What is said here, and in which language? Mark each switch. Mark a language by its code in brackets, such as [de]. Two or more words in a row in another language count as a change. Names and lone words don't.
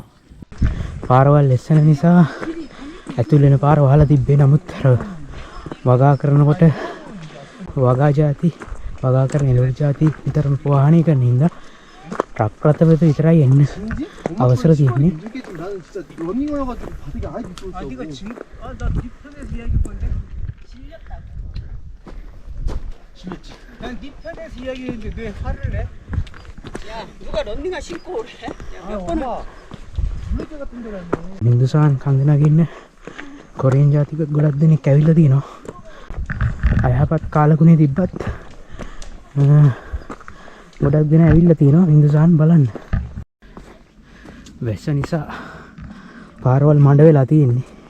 [si] පාරවල් ලෙස්සන නිසා ඇතුල් වෙන පාර වහලා තිබ්බේ. නමුත් වගා කරනකොට වගා කරන එළවලු ಜಾති විතරම වාහනය කරන හින්දා ට්‍රක් රථ වෙත විතරයි එන්න අවසර තියෙන්නේ. [ko] 난 네 편에서 이야기했는데 왜 화를 내? 야, 누가 런닝화 신고 오래? 야, 몇 번을 블랙 같은 데 갔네. [si] මින්දුසාන් කන්ද නගින්න කොරියන් ජාතික ගොඩක් දෙනෙක් ඇවිල්ලා තිනවා. අයහපත් කාලගුණේ තිබ්බත් ගොඩක් දෙනා ඇවිල්ලා තිනවා මින්දුසාන් බලන්න. වැස්ස නිසා පාරවල් මඩ වෙලා තියෙන්නේ.